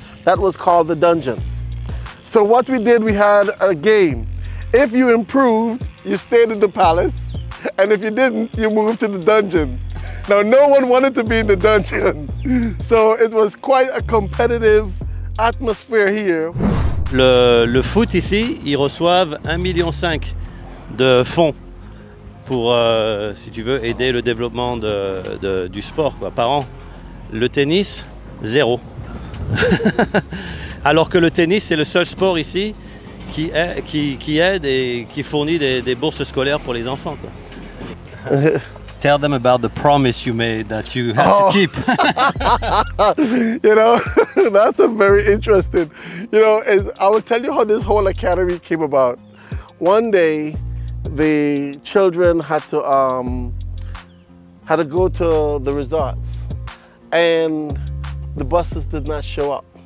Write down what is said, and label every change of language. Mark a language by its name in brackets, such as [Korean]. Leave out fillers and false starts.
[English] That was called the Dungeon. So what we did, we had a game. If you improved, you stayed in the Palace, and if you didn't, you moved to the Dungeon. Now, no one wanted to be in the dungeon, so it was quite a competitive atmosphere here. [French] Le foot ici, ils reçoivent 1,5 million de fonds pour, si tu veux, aider le développement du sport quoi, par an. Le tennis, 0. Alors que le tennis, c'est le seul sport ici qui aide et qui fournit des bourses scolaires pour les enfants. Quoi. [English] Tell them about the promise you made that you had to keep. You know, that's a very interesting. You know, I will tell you how this whole academy came about. One day, the children had to go to the resorts, and the buses did not show up.